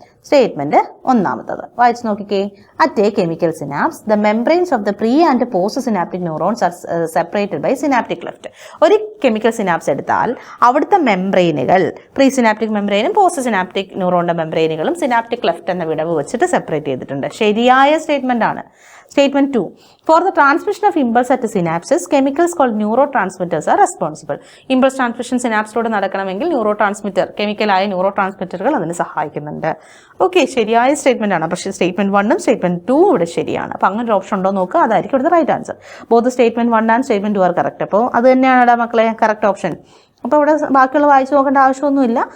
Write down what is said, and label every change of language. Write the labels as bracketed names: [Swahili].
[Malayalam] Statement ഒന്നാമത്തത് വായിച്ചു നോക്കിക്കേ. [English] At a chemical synapse the membranes of the pre and post synaptic neurons are separated by synaptic cleft. [Malayalam] ഒരു chemical synapse എടുത്താൽ അവിടുത്തെ മെംബ്രെയിനുകൾ pre synaptic മെംബ്രെയിനും post synaptic ന്യൂറോണിന്റെ മെംബ്രെയിനുകളും synaptic cleft എന്ന വിടവ് വെച്ചിട്ട് സെപ്പറേറ്റ് ചെയ്തിട്ടുണ്ട്. ശരിയായ സ്റ്റേറ്റ്മെന്റ് ആണ്. Statement 2. [English] For the transmission of impulse at synapses, chemicals called neurotransmitters are responsible. [Malayalam] Impulse transmission synapse-ലോട് നടക്കണമെങ്കിൽ ന്യൂറോട്രാൻസ്മിറ്റർ, കെമിക്കലായ ന്യൂറോട്രാൻസ്മിറ്ററുകൾ അതിന് സഹായിക്കുന്നുണ്ട്. ഓക്കെ, ശരിയായ സ്റ്റേറ്റ്മെന്റ് ആണ്. പക്ഷേ സ്റ്റേറ്റ്മെന്റ് 1ഉം സ്റ്റേറ്റ്മെന്റ് 2ഉം ഇവിടെ ശരിയാണ്. അപ്പോൾ അങ്ങനെ ഒരു ഓപ്ഷൻ ഉണ്ടോ നോക്കുക, അതായിരിക്കും ഇവിടുത്തെ right answer. [English] Both statement 1 and statement 2 are correct. [Malayalam] അപ്പോൾ അത് തന്നെയാണ് മക്കളെ കറക്റ്റ് ഓപ്ഷൻ. അപ്പോൾ ഇവിടെ ബാക്കിയുള്ള വായിച്ചു നോക്കേണ്ട ആവശ്യമൊന്നുമില്ല.